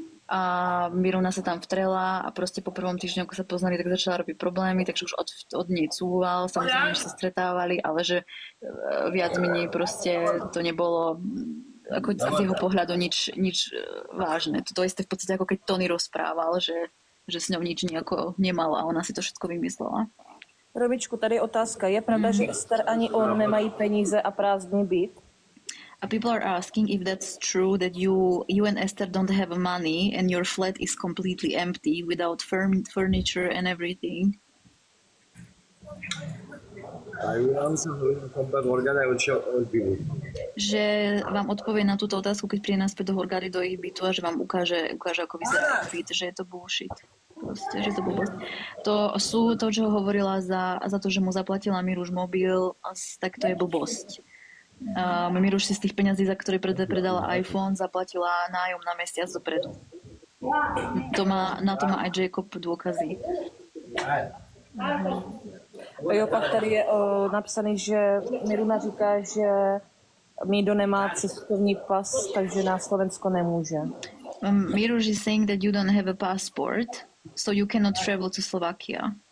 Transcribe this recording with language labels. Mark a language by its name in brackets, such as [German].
[Slovak] A Miruna sa tam vtrela a proste po prvom týždňu, ako sa poznali, tak začala robiť problémy, takže už od nej cúval, samozrejme, že sa stretávali, ale že viac menej proste to nebolo ako z jeho pohľadu nič vážne. To isté v podstate ako keď Tony rozprával, že s ňou nič nejako nemala a ona si to všetko vymyslela. [Czech] Robičku, tady je otázka. Je pravda, že Ester ani on nemají peníze a prázdný byt? [English] People are asking if that's true, that you and Esther don't have money and your flat is completely empty without furniture and everything. I will answer when I come back Hurghada, I will show all people. [Slovak] Že vám odpovie na túto otázku, keď príde naspäť do Hurghady, do ich bytu a že vám ukáže ako vyzerá byt, že je to bullshit. Proste, že to blbosť. To sú to, čo hovorila za to, že mu zaplatila Miruš mobil, tak to je blbosť. Miruš si z tých peňazí, za ktoré predala iPhone, zaplatila nájom na mesiac dopredu. Na to má aj Jacob dôkazy. [Czech] Jo, pak tady je napsaný, že Miruna říká, že Mído nemá cestovní pas, takže na Slovensko nemůže. [English] Miruš is saying that you don't have a passport, so you cannot travel to Slovakia.